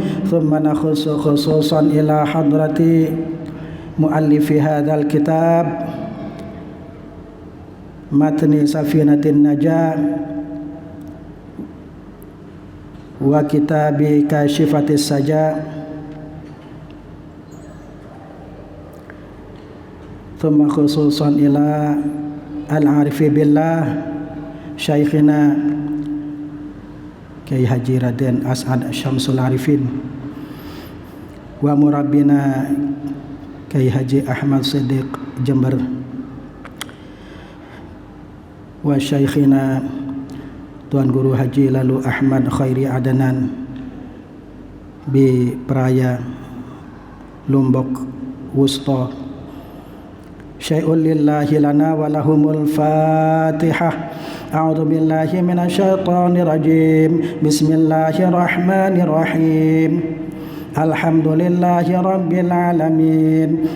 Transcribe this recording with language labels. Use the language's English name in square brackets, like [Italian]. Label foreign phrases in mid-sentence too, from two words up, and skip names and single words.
[Arabic] ثم نخص خصوصا إلى حضرة مؤلف هذا الكتاب متن سفينة النجاة وكتاب كاشفة السجا. ثم خصوصا إلى العارف بالله شيخنا Kyai Haji Raden As'ad Syamsul Arifin ومربينا Kyai Haji Ahmad Siddiq Jember wa Syekhina Tuan Guru Haji Lalu Ahmad Khairi Adanan bi Praya Lombok Wusta. شيء لله لنا ولهم الفاتحة. أعوذ بالله من الشيطان الرجيم. بسم الله الرحمن الرحيم. الحمد لله رب العالمين.